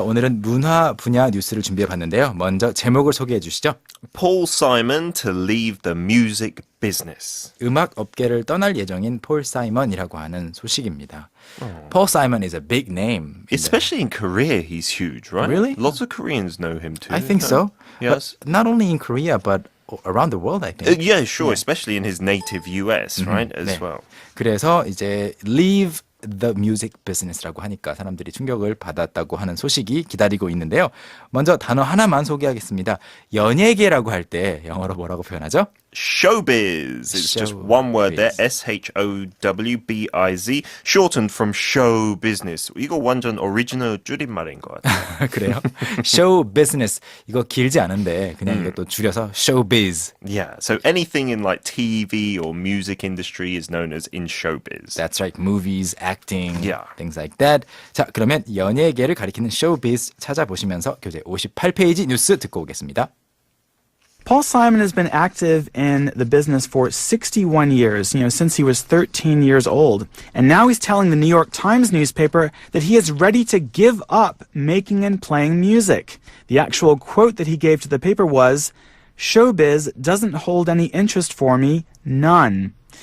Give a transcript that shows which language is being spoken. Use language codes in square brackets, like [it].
[ko] 오늘은 문화 분야 뉴스를 준비해 봤는데요. 먼저 제목을 소개해 주시죠. [en] Paul Simon to leave the music business. [ko] 음악 업계를 떠날 예정인 폴 사이먼이라고 하는 소식입니다. [en] Paul Simon is a big name. Especially in Korea, he's huge, right? Really? Lots of Koreans know him too. I think so. Yes. But not only in Korea, but around the world, I think. Yeah, sure. Especially in his native US, right? As [ko] 네. [en] well. [ko] 그래서 이제 [en] leave the music business [ko] 라고 하니까 사람들이 충격을 받았다고 하는 소식이 기다리고 있는데요. 먼저 단어 하나만 소개하겠습니다. 연예계라고 할 때 영어로 뭐라고 표현하죠? [en] Showbiz. It's just one word there. SHOWBIZ. Shortened from show business. [ko] 이거 완전 오리지널 줄임말인 것 같아요. 그래요? show business 이거 길지 않은데 그냥 이것도 줄여서 showbiz. [en] Yeah. So anything in like TV or music industry is known as in showbiz. That's right. Movies, acting, Yeah. things like that. [ko] 자, 그러면 연예계를 가리키는 showbiz 찾아보시면서 교재 58페이지 뉴스 듣고 오겠습니다. [en] Paul Simon has been active in the business for 61 years, since he was 13 years old. And now he's telling the New York Times newspaper that he is ready to give up making and playing music. The actual quote that he gave to the paper was, "Showbiz doesn't hold any interest for me, none."